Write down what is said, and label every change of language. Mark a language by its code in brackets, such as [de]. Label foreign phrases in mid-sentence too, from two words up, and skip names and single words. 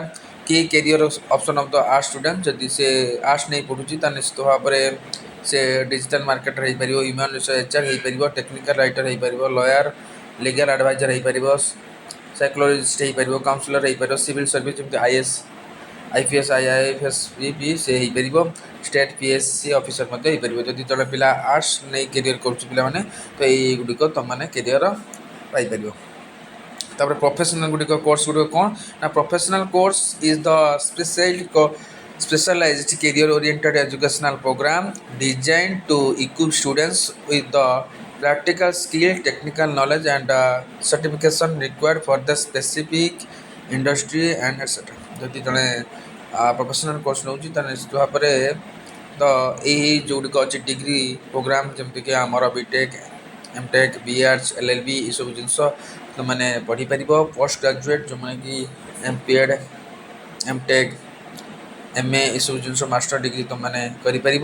[or] କି [en] career option of the arts student [or] ଯଦି ସେ ଆର୍ଟ୍ସ ନେଇ ପଢ଼ୁଛି ତାହେଲେ ନିଶ୍ଚିତ ଭାବରେ ସେ [en] digital marketer [or] ହୋଇପାରିବ, [en] human resource HR [or] ହୋଇପାରିବ, [en] technical writer [or] ହୋଇପାରିବ, [en] lawyer, legal adviser [or] ହୋଇପାରିବ, ସାଇକୋଲୋଜିଷ୍ଟ ହୋଇପାରିବ, କାଉନସିଲର ହୋଇପାରିବ, [en] civil service [or] ଯେମିତି IAS, IPS, IAFS ବି ସେ ହୋଇପାରିବ, [en] state PSC officer [or] ମଧ୍ୟ ହୋଇପାରିବ। ଯଦି ଜଣେ ପିଲା ଆର୍ଟ୍ସ ନେଇ କ୍ୟାରିୟର କରୁଛି ପିଲାମାନେ ତ ଏଇଗୁଡ଼ିକ ତୁମମାନେ କ୍ୟାରିୟର ପାଇପାରିବ। ତାପରେ ପ୍ରୋଫେସନାଲ ଗୁଡ଼ିକ କୋର୍ସ ଗୁଡ଼ିକ କ'ଣ ନା [en] professional course is the specialized career oriented educational program designed to equip students with the practical skill, technical knowledge and certification required for the specific industry and etc. [or] ଯଦି ଜଣେ [en] professional course [or] ନେଉଛି ତାହେଲେ ନିଶ୍ଚିତ ଭାବରେ ତ ଏଇ ଯେଉଁଗୁଡ଼ିକ ଅଛି [en] degree program [or] ଯେମିତିକି ଆମର BTech, MTech, BArts, LLB ଏସବୁ ଜିନିଷ ତୁମମାନେ ପଢ଼ିପାରିବ। [en] post graduate [or] ଯେଉଁମାନେ କି MPEd, MTech, MA ଏସବୁ ଜିନିଷ [en] master degree [or] ତୁମମାନେ କରିପାରିବ।